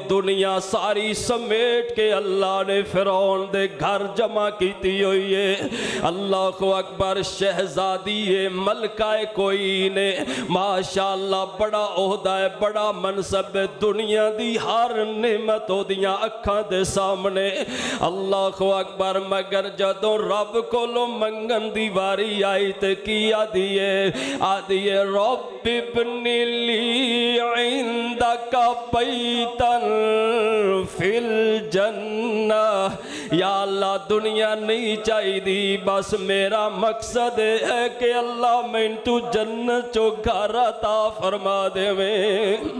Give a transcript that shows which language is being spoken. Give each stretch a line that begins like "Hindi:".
Punjabi: دنیا ساری سمیٹ کے اللہ نے فرعون دے گھر جمع کیتی ہوئی ہے. اللہ اکبر. شہزادی ہے، ملکہ کوئی نے ماشاءاللہ بڑا عہدہ ہے، بڑا منصب ہے. دنیا دی ہر نعمت ہو دیاں اکھاں دے سامنے. اللہ اکبر. مگر جدوں رب کولو منگن دی واری آئی تے کی آدیے
Arabic: رب ابن لی عندک بیتن فی الجنہ.
Punjabi: یا اللہ دنیا نہیں چاہی دی، بس میرا مقصد ہے کہ اللہ میں تو جنت چو گھر عطا فرما دے میں.